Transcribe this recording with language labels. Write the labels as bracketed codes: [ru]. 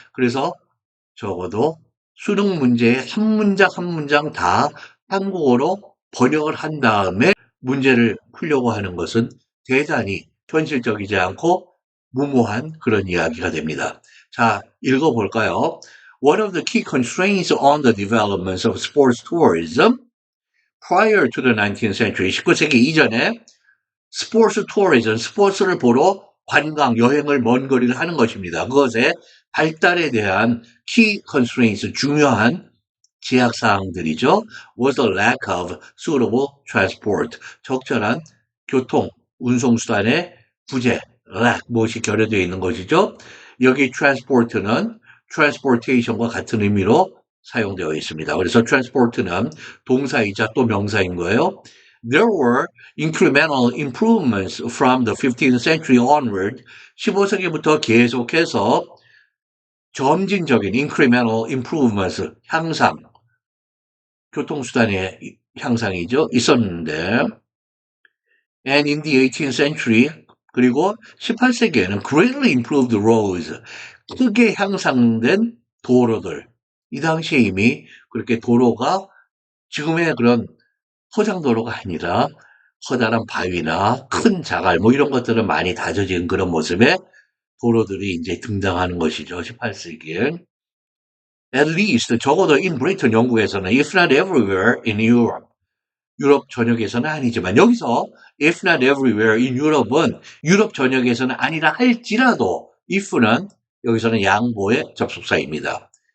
[ko] 그래서 적어도 수능 문제의 한 문장 한 문장 다 한국어로 번역을 한 다음에 문제를 풀려고 하는 것은 대단히 현실적이지 않고 무모한 그런 이야기가 됩니다. 자, 읽어볼까요? [en] One of the key constraints on the development of sports tourism prior to the 19th century, [ko] 19세기 이전에 스포츠 투어리즘, 스포츠를 보러 관광, 여행을 먼 거리를 하는 것입니다. 그것의 발달에 대한 [en] key constraints, [ko] 중요한 제약사항들이죠. [en] was the lack of suitable transport, [ko] 적절한 교통, 운송수단의 부재, lack, 무엇이 결여되어 있는 것이죠. 여기 transport는 transportation과 같은 의미로 사용되어 있습니다. 그래서 transport는 동사이자 또 명사인 거예요. [en] There were incremental improvements from the 15th century onward. [ko] 15세기부터 계속해서 점진적인 [en] incremental improvements, [ko] 향상, 교통수단의 향상이죠. 있었는데, [en] and in the 18th century, [ko] 그리고 18세기에는 [en] greatly improved roads, [ko] 크게 향상된 도로들. 이 당시에 이미 그렇게 도로가 지금의 그런 포장도로가 아니라 커다란 바위나 큰 자갈, 뭐 이런 것들은 많이 다져진 그런 모습의 도로들이 이제 등장하는 것이죠. 18세기에. [en] At least, [ko] 적어도 [en] in Britain, [ko] 영국에서는, [en] if not everywhere in Europe, [ko] 유럽 전역에서는 아니지만, 여기서 [en] if not everywhere in Europe은 [ko] 유럽 전역에서는 아니라 할지라도, [en] if는 [ko] 여기서는 양보의 접속사입니다.